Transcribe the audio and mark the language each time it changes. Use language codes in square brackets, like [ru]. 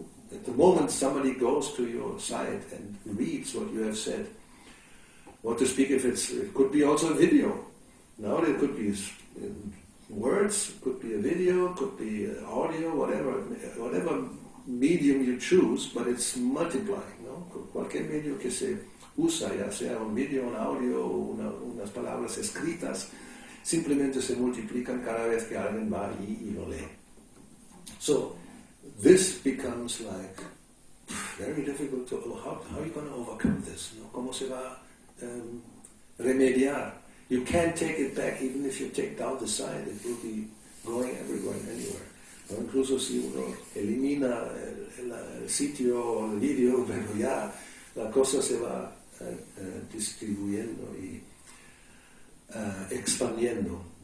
[en] At the moment somebody goes to your site and reads what you have said, what to speak if it could be also a video. Now it could be words, could be a video, could be audio, whatever medium you choose, but it's multiplying, ¿no? [es] Cualquier medio que se usa, ya sea un video, un audio o unas palabras escritas, simplemente se multiplican cada vez que alguien va allí y lo lee. [en] So this becomes like very difficult to, how are you going to overcome this? ¿No? [es] ¿Cómo se va a remediar? [en] You can't take it back, even if you take down the site, it will be going everywhere and anywhere. [es] O incluso si uno elimina el sitio o el vídeo, pero ya la cosa se va distribuyendo y expandiendo.